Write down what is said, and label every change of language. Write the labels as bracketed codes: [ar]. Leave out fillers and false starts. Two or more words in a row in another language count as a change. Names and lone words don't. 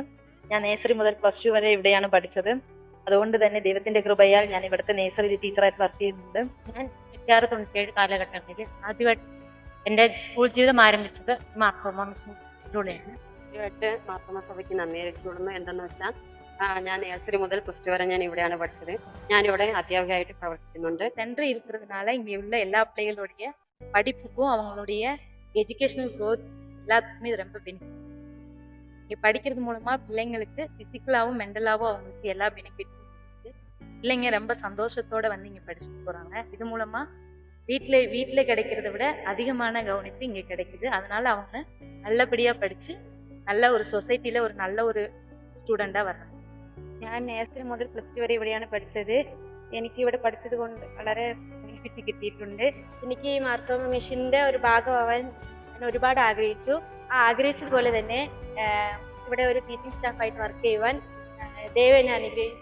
[ml] ഞാൻ നേഴ്സറി മുതൽ +2 വരെ ഇവിടെയാണ് പഠിച്ചത്. അതുകൊണ്ട് തന്നെ ദൈവത്തിന്റെ കൃപയാൽ ഞാൻ ഇവിടുത്തെ നേഴ്സറി ടീച്ചറായിട്ട് വർക്ക് ചെയ്യുന്നുണ്ട്. ഞാൻ 96-97 കാലഘട്ടങ്ങളിൽ ആദ്യമായിട്ട് എൻ്റെ സ്കൂൾ ജീവിതം ആരംഭിച്ചത് മാർത്തോമ മിഷനിലൂടെയാണ്. ആദ്യമായിട്ട് മാർത്തോമ സഭയ്ക്ക് നന്ദി അറിയിച്ചുകൊള്ളുന്നു. എന്തെന്ന് വെച്ചാൽ ഞാൻ നേഴ്സറി മുതൽ +2 വരെ ഞാൻ ഇവിടെയാണ് പഠിച്ചത്. ഞാനിവിടെ അധ്യാപികയായിട്ട് പ്രവർത്തിക്കുന്നുണ്ട്. [ta] சென்டர் இருக்கிறதுனால இங்கே உள்ள எல்லா பிள்ளைகளுடைய படிப்புக்கும் அவங்களுடைய [en] educational growth [ta] எல்லாத்துக்குமே இது ரொம்ப பெனிஃபிட். இங்கே படிக்கிறது மூலமா பிள்ளைங்களுக்கு பிசிக்கலாகவும் மென்டலாகவும் அவங்களுக்கு எல்லா பெனிஃபிட்ஸும் இருக்கு. பிள்ளைங்க ரொம்ப சந்தோஷத்தோட வந்து இங்கே படிச்சுட்டு போறாங்க. இது மூலமா வீட்டில் கிடைக்கிறத விட அதிகமான கவனிப்பு இங்கே கிடைக்குது. அதனால அவங்க நல்லபடியா படிச்சு நல்ல ஒரு சொசைட்டில ஒரு நல்ல ஒரு [ml] സ്റ്റുഡൻ്റാ വരണം. ഞാൻ നേഴ്സറി മുതൽ +2 വരെ ഇവിടെയാണ് പഠിച്ചത്. എനിക്ക് ഇവിടെ പഠിച്ചത് കൊണ്ട് വളരെ ബെനിഫിറ്റ് കിട്ടിയിട്ടുണ്ട്. എനിക്ക് ഈ മാർത്തോമ മിഷന്റെ ഒരു ഭാഗമാവാൻ ഞാൻ ഒരുപാട് ആഗ്രഹിച്ചു. ആഗ്രഹിച്ചതുപോലെ തന്നെ ഇവിടെ ഒരു ടീച്ചിങ് സ്റ്റാഫായിട്ട് വർക്ക് ചെയ്യുവാൻ ദൈവം എന്നെ അനുഗ്രഹിച്ചു.